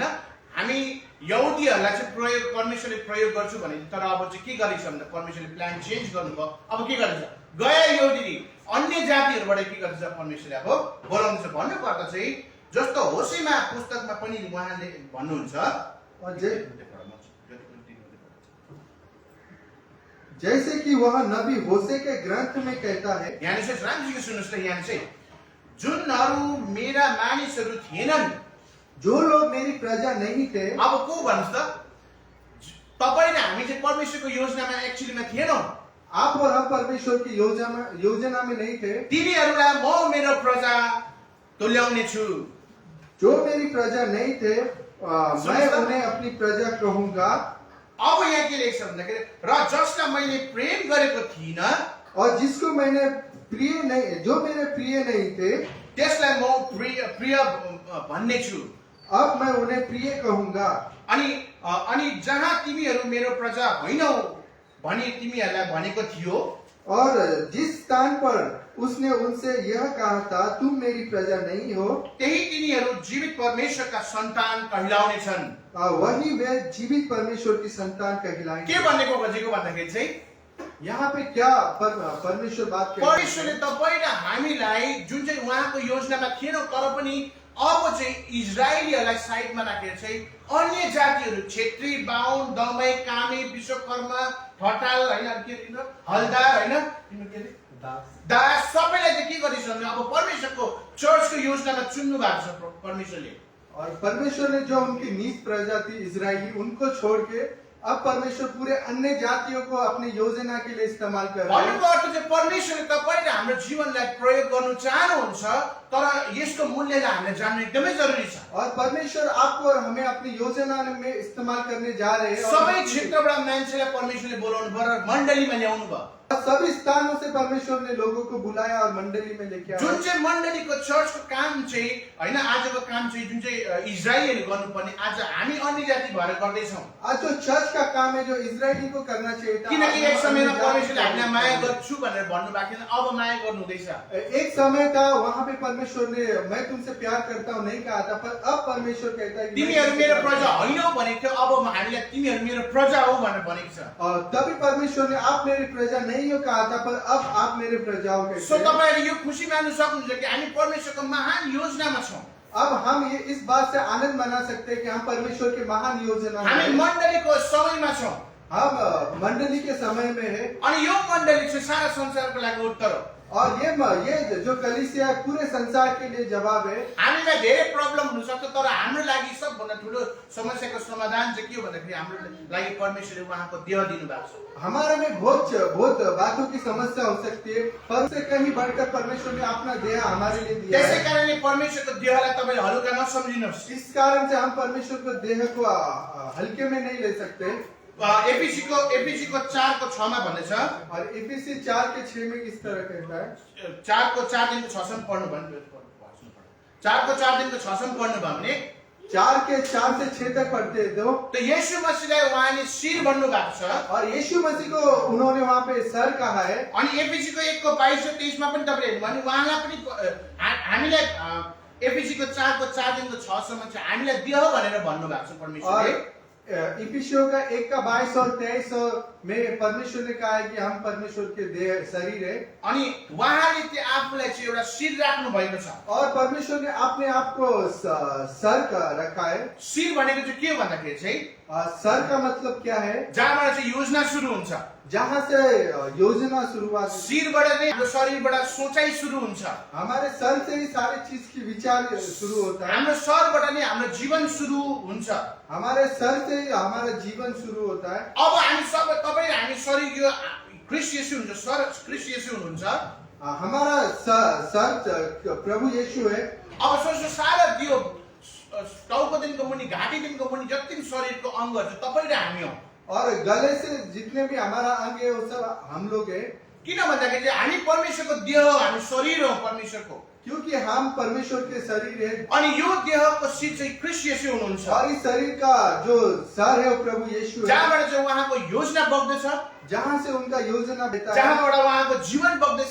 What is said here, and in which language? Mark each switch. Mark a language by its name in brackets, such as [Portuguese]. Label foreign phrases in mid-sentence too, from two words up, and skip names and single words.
[Nepali] हामी यहुदीहरूलाई चाहिँ परमेश्वरले प्रयोग गर्छु भने तर अब चाहिँ के गरेछ भन्दा परमेश्वरले [English] plan change [Nepali] गर्नुभयो। अब के गर्छ? गैर यहुदी अन्य जातिहरूबाट के गर्छ परमेश्वरले अब बोलाउँछ। भन्नुपर्दा चाहिँ जस्तो होसेमा पुस्तकमा पनि उहाँले भन्नुहुन्छ, [Hindi] जैसे कि वह नबी होसे के ग्रंथ में कहता है, [Nepali] यहाँ चाहिँ राम्रोसँग सुन्नुहोस् त, यहाँ चाहिँ जुनहरू मेरा मानिसहरू थिएनन्, [Hindi] जो लोग मेरी प्रजा नहीं थे। [Nepali] अब को भन्नुहोस् त? तपाईँ र हामी चाहिँ परमेश्वरको योजनामा एक्चुअलीमा थिएनौँ। [Hindi] आप और हम परमेश्वर की योजना में नहीं थे। [Nepali] तिनीहरूलाई म मेरो प्रजा तुल्याउने छु। [Hindi] जो मेरी प्रजा नहीं थे मैं उन्हें अपनी प्रजा कहूंगा। [Nepali] अब यहाँ के लेख्छ भन्दाखेरि र जसलाई मैले प्रेम गरेको थिइनँ [Hindi] और जिसको मैंने प्रिय नहीं, जो मेरे प्रिय नहीं थे, [Nepali] त्यसलाई म प्रिय भन्ने छु। [Hindi] अब मैं उन्हें प्रिय कहूंगा। [Nepali] अनि जहाँ तिमीहरू मेरो प्रजा होइनौ भनी तिमीहरूलाई भनेको थियो, [Hindi] और जिस स्थान पर उसने उनसे यह कहा था तुम मेरी प्रजा नहीं हो, [Nepali] त्यही तिनीहरू जीवित परमेश्वरका सन्तान कहलाउने छन्। [Hindi] वही वे जीवित परमेश्वर की संतान कहलाएंगे। [Nepali] के भनेको खोजेको भन्दाखेरि चाहिँ [Hindi] यहाँ पे क्या परमेश्वर बात कर [Nepali] परमेश्वरले तपाईँ र हामीलाई जुन चाहिँ उहाँको योजनामा थिएनौँ तर पनि अब चाहिँ इजरायलीहरूलाई साइडमा राखेर चाहिँ अन्य जातिहरू क्षेत्री, बाहुन, दमाई, कामी, विश्वकर्मा, ठटाल, होइन हलदार, होइन दास, सबैलाई चाहिँ के गरिन्छ भने अब परमेश्वरको चर्चको योजनामा चुन्नु भएको छ परमेश्वरले। [Hindi] और परमेश्वर ने जो उनकी नीच प्रजा थी इजरायली, उनको छोड़ के अब परमेश्वर पूरे अन्य जातियों को अपनी योजना के लिए इस्तेमाल कर रहे हैं। [Nepali] भन्नुको अर्थ चाहिँ परमेश्वरले तपाईले हाम्रो जीवनलाई प्रयोग गर्नु चाहनुहुन्छ तर यसको मूल्यलाई हामीले जान्नु एकदमै जरुरी छ। [Hindi] और परमेश्वर आपको और हमें अपनी योजना में इस्तेमाल करने जा रहे हैं। [Nepali] सबै क्षेत्रबाट मान्छेलाई परमेश्वरले बोलाउनु भयो र मण्डलीमा ल्याउनु भयो। [Hindi] सभी स्थानों से परमेश्वर ने लोगों को बुलाया और मंडली में लेके आया। [Nepali] जुन चाहिँ मण्डलीको चर्चको काम चाहिँ हैन, आजको काम चाहिँ जुन चाहिँ इजरायलीले गर्नुपर्ने आज हामी अन्य जाति भएर गर्दैछौँ। [Hindi] आज जो चर्च का काम है जो इजरायली को करना चाहिए था, [Nepali] किनकि एक समयमा परमेश्वरले हामीलाई माया गर्छु भनेर भन्नु भएको थिएन, अब माया गर्नु हुँदैछ। [Hindi] एक समय था वहाँ पे परमेश्वर ने मैं तुमसे प्यार करता हूँ नहीं कहा था, पर अब परमेश्वर कहता है [Nepali] तिमीहरू मेरो प्रजा होइनौ भनेको थियो, अब हामीलाई तिमीहरू मेरो प्रजा हो भनेर भनेको छ। [Hindi] और तभी परमेश्वर ने आप मेरी प्रजा नहीं हो कहा था, पर अब आप मेरे प्रजा हो कहते सो हैं। [Nepali] तपाईहरु यो खुसी मान्नु सक्नुहुन्छ कि हामी परमेश्वरको महान योजनामा छौं। [Hindi] अब हम ये इस बात से आनंद मना सकते हैं कि हम परमेश्वर के महान योजना में [Nepali] हामी [Hindi] हैं। [Nepali] मण्डलीको समयमा छौं। [Hindi] हम मंडली के समय में है [Nepali] अनि यो मण्डली चाहिँ सारा संसारको लागि उत्तर हो। [Hindi] और ये जो कलीसिया है पूरे संसार के लिए जवाब है। [Nepali] हामीलाई धेरै प्रब्लम हुन सक्छ तर हाम्रो लागि सबभन्दा ठुलो समस्याको समाधान चाहिँ के हो भन्दाखेरि हाम्रो लागि परमेश्वरले उहाँको देह दिनु भएको छ। [Hindi] हमारे में बहुत बातों की समस्या हो सकती है, पर उससे कहीं बढ़कर परमेश्वर ने अपना देह हमारे लिए दिया [Nepali] त्यसै [Hindi] है। [Nepali] कारणले परमेश्वरको देहलाई तपाईले हलुका नसम्झिनुहोस्। [Hindi] इस कारण से हम परमेश्वर को देह को हल्के में नहीं ले सकते। [Nepali] एफिसीको 4:6 मा भन्दैछ, [Hindi] और एफिसी 4:6 में किस तरह कहता है? [Nepali] 4:4 सम्म पढ्नु भने 4:4 सम्म पढ्नु भयो भने [Hindi] 4:4 से 6 तक पढ़ते हैं [Nepali] तो यीशु मसीहलाई उहाँले शिर भन्नु भएको छ। [Hindi] और यीशु मसीह को उन्होंने वहाँ पे सर कहा है। [Nepali] अनि एफिसीको 1:22-23 मा पनि तपाईले भने उहाँलाई पनि हामीलाई एफिसीको 4:4 सम्म चाहिँ हामीलाई देह भनेर भन्नु भएको छ परमेश्वरले। [Hindi] इफिसियों का 1:22 और 23 में परमेश्वर ने कहा है कि हम परमेश्वर के देह शरीर है। [Nepali] अनि उहाँले चाहिँ आफूलाई चाहिँ एउटा शिर राख्नु भएको छ। [Hindi] और परमेश्वर ने अपने आप को सर का रखा है। [Nepali] शिर भनेको चाहिँ के हो भन्दाखेरि चाहिँ [Hindi] सर का मतलब क्या है? [Nepali] जहाँबाट चाहिँ योजना सुरु हुन्छ, [Hindi] जहाँ से योजना शुरुआत। [Nepali] शिरबाट नै हाम्रो शरीरबाट सोचाइ सुरु हुन्छ। [Hindi] हमारे सर से ही सारी चीज की विचार शुरू होता है। [Nepali] हाम्रो सरबाट नै हाम्रो जीवन सुरु हुन्छ। [Hindi] हमारे सर से ही हमारा जीवन शुरू होता है। [Nepali] अब हामी सबै तपाईँ हामी शरीर यो ख्रिस्ट येशू हुन्छ, सर ख्रिस्ट येशू हुनुहुन्छ। [Hindi] हमारा सर प्रभु यीशु है। [Nepali] अब सोच्नु सारा त्यो टाउको दिनको मुनि घाँटी दिनको मुनि जति पनि शरीरको अङ्गहरू छ तपाईँ र हामी हो। [Hindi] और गले से जितने भी हमारा अंग है वो सब हम लोग है। [Nepali] किन भन्दाखेरि चाहिँ हामी परमेश्वरको देह हो, हामी शरीर हो परमेश्वरको। [Hindi] क्योंकि हम परमेश्वर के शरीर है [Nepali] अनि यो देहको शिर चाहिँ ख्रीष्ट येशू हुनुहुन्छ। [Hindi] और इस शरीर का जो सर है वो प्रभु यीशु है। [Nepali] जहाँबाट चाहिँ उहाँको योजना बग्दछ, [Hindi] जहाँ से उनका योजना बहता है, [Nepali] जहाँबाट उहाँको जीवन बग्दछ,